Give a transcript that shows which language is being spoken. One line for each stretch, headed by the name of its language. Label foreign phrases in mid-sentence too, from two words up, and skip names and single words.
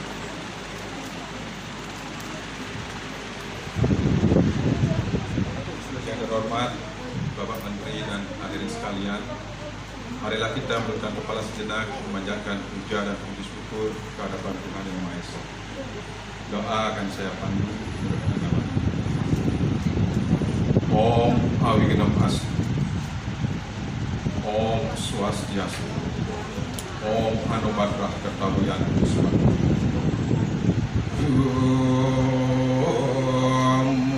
Indonesian: Yang terhormat Bapak Menteri dan hadirin sekalian, marilah kita menundukkan kepala sejenak, memanjatkan puja dan puji syukur kehadapan Tuhan Yang Maha Esa. Doa akan saya pandu.
Sanskrit: Om Awigenam Astu, Om Swastiastu, Om Anubadrah Kertawiyan Kusuma, Om